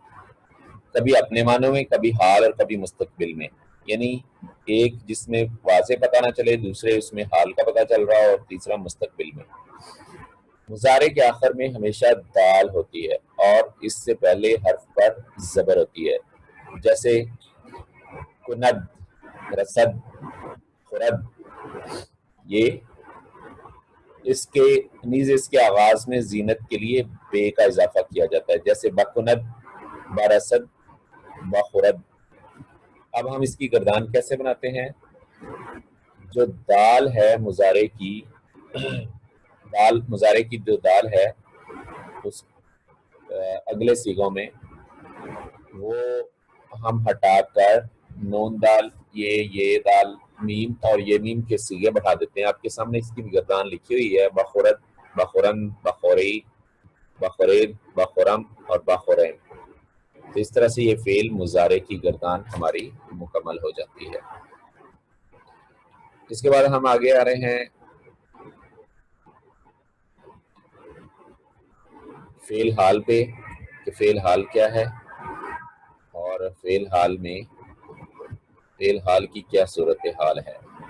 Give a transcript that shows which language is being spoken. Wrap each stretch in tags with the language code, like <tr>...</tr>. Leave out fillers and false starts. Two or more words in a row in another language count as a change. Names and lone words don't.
<ur>کبھی اپنے معنوں میں، کبھی حال اور کبھی مستقبل میں. یعنی ایک جس میں واضح پتہ نہ چلے، دوسرے اس میں حال کا پتہ چل رہا اور تیسرا مستقبل میں. مضارع کے آخر میں ہمیشہ دال ہوتی ہے اور اس سے پہلے حرف پر زبر ہوتی ہے، جیسے</ur> <fa>کند، رسد، خرد.</fa> <ur>یہ اس کے نیز اس کے آغاز میں زینت کے لیے بے کا اضافہ کیا جاتا ہے، جیسے</ur> <fa>بکنت، برسد، بخورد۔</fa> <ur>اب ہم اس کی گردان کیسے بناتے ہیں؟ جو دال ہے مضارع کی، مضارع کی جو دال ہے اس اگلے صیغوں میں وہ ہم ہٹا کر نون دال، یہ دال، میم اور یہ میم کے صیغے بڑھا دیتے ہیں۔ آپ کے سامنے اس کی بھی گردان لکھی ہوئی ہے،</ur> <fa>بخورت، بخورن، بخوری، بخورید، بخورم اور بخورین۔</fa> <ur>تو اس طرح سے یہ فعل مضارع کی گردان ہماری مکمل ہو جاتی ہے۔ اس کے بعد ہم آگے آ رہے ہیں فعل حال پہ، کہ فعل حال کیا ہے اور فعل حال میں فعل حال کی کیا صورتحال ہے۔</ur>